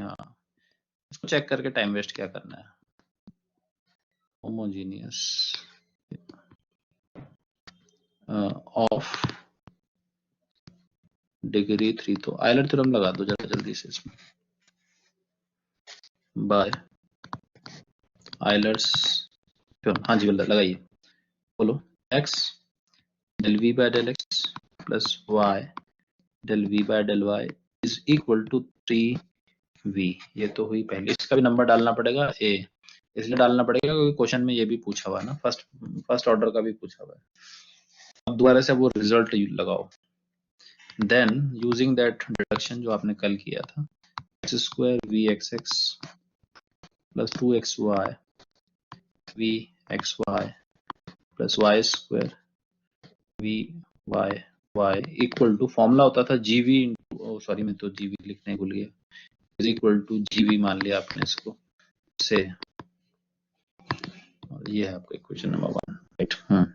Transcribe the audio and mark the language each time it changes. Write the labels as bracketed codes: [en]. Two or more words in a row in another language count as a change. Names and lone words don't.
[hi] हाँ, इसको चेक करके टाइम वेस्ट क्या करना है। [en] homogeneous of degree 3, [hi] तो [en] Euler theorem [hi] लगा दो जरा जल्दी से इसमें, [en] by Euler's theorem. [hi] हाँ जी लगाइए, बोलो। [en] x del v by del x plus y del v by del y is equal to 3v. [hi] ये तो हुई पहले, इसका भी नंबर डालना पड़ेगा a, इसलिए डालना पड़ेगा क्योंकि क्वेश्चन में ये भी पूछा हुआ है ना, [en] first order [hi] का भी पूछा हुआ है। अब दोबारा से वो रिजल्ट लगाओ, [en] then using that deduction [hi] जो आपने कल किया था, [en] x square vxx plus 2xy vxy plus y square vy equal to, [hi] फॉर्मूला होता था gv, सॉरी मैं तो gv लिखने भूल गया, [en] is equal to gv [hi] मान लिया आपने इसको से, और ये है आपका [en] equation number 1, [hi] राइट।